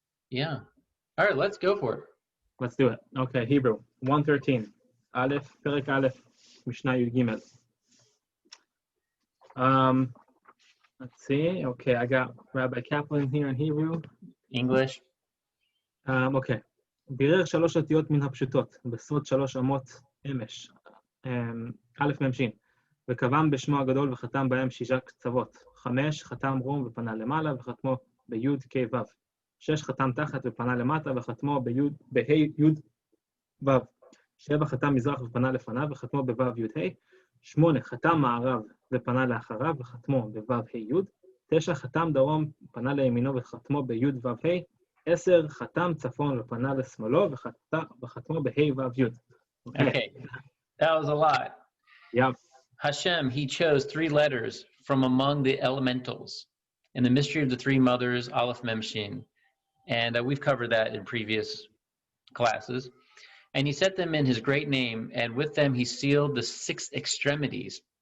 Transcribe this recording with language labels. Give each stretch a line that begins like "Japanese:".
English: Yeah. All right, let's go for it. Let's do it. Okay, Hebrew 113. Aleph, Perek Aleph, Mishnah Yud Gimel. Let's see. Okay, I got Rabbi Caplan here in Hebrew. English. Okay.
Hebrew: בירר שלוש אותיות מן הפשוטות, בסוד שלוש אמות אמש, א' מ"ש, וקבעם בשמו הגדול וחתם בהם 6 קצוות, 5 חתם רום ופנה למעלה וחתמו בי' כ' ו', 6 חתם תחת ופנה למטה וחתמו בה' י' ו', 7 חתם מזרח ופנה לפניו וחתמו בו' י' ה', 8 חתם מערב ופנה לאחריו וחתמו בו' ה' י', 9 חתם דרום ופנה לימינו וחתמו בי' ו' ה', 10 חתם צפון ופנה לשמאלו וחתמו בה' ו' י'.
English: Okay, that was a lot. Yeah. Hashem, he chose 3 letters from among the elementals in the mystery of the 3 mothers, Aleph Mem Shin. And we've covered that in previous classes. And he set them in his great name, and with them he sealed the 6 extremities.